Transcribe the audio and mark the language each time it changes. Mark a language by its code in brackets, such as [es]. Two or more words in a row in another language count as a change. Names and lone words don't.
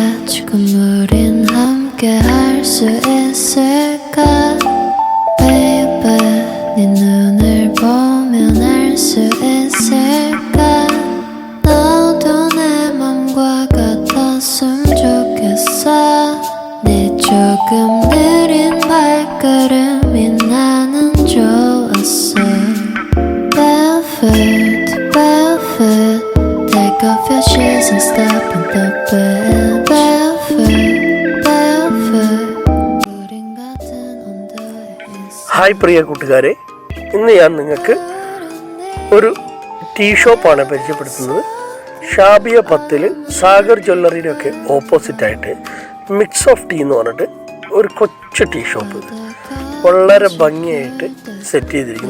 [ko] 지금 우린 함께 할 수 있을까 Baby 네 눈을 보면 알 수 있을까 너도 내 맘과 같았으면 좋겠어 네 조금 느린 발걸음이 나는 좋았어 [en] Barefoot, barefoot Take off your shoes and step in the bed Barefoot, barefoot [ko] 우린 같은 온도에 있어 [ml] ഹായ് പ്രിയ കൂട്ടുകാരെ, ഇന്ന് ഞാൻ നിങ്ങൾക്ക് ഒരു [en] tea shop [ml] പരിചയപ്പെടുത്തുന്നത്. ഷാബിയ 10 സാഗർ ജ്വല്ലറിയുടെ ഒക്കെ ഓപ്പോസിറ്റായിട്ട് മിക്സ് ഓഫ് ടീ എന്ന് പറഞ്ഞിട്ട് ഒരു കൊച്ചു [en] tea shop [ml] വളരെ ഭംഗിയായിട്ട് സെറ്റ് ചെയ്തിരിക്കുന്നു.